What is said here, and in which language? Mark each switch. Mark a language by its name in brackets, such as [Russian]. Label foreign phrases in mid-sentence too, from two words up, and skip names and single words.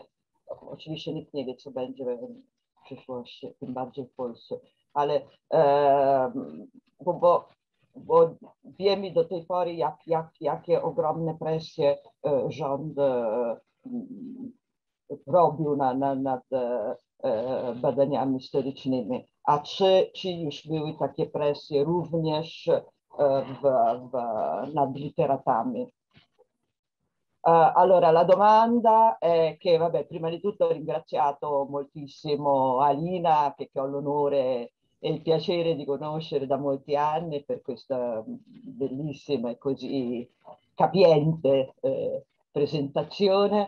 [Polish] Oczywiście nikt nie wie, co będzie w przyszłości, tym bardziej w Polsce, ale bo wiemy do tej pory, jakie ogromne presje rząd robił nad badaniami historycznymi. A czy już były takie presje również nad literatami? [Italian] Allora, la domanda è che, vabbè, prima di tutto ho ringraziato moltissimo Alina, che ho l'onore e il piacere di conoscere da molti anni per questa bellissima e così capiente presentazione.